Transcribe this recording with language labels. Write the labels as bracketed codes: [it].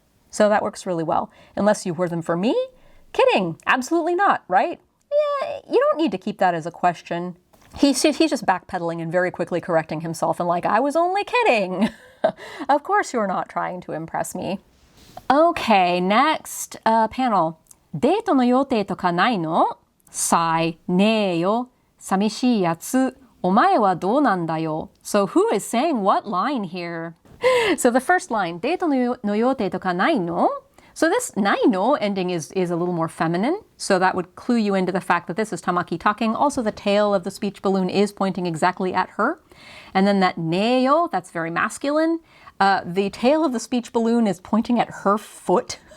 [en] So that works really well. Unless you wear them for me? Kidding, absolutely not, right? Yeah, you don't need to keep that as a question. He's just backpedaling and very quickly correcting himself and like, I was only kidding. Of course you're not trying to impress me. Okay, next panel. [ja] デートの予定とかないの?さい、ねえよ、寂しいやつ、お前はどうなんだよ? [en] So who is saying what line here? So the first line, [ja] デートの予定とかないの? [en] So this nai no ending is a little more feminine. So that would clue you into the fact that this is Tamaki talking. Also, the tail of the speech balloon is pointing exactly at her. And then that neyo, that's very masculine. The tail of the speech balloon is pointing at her foot.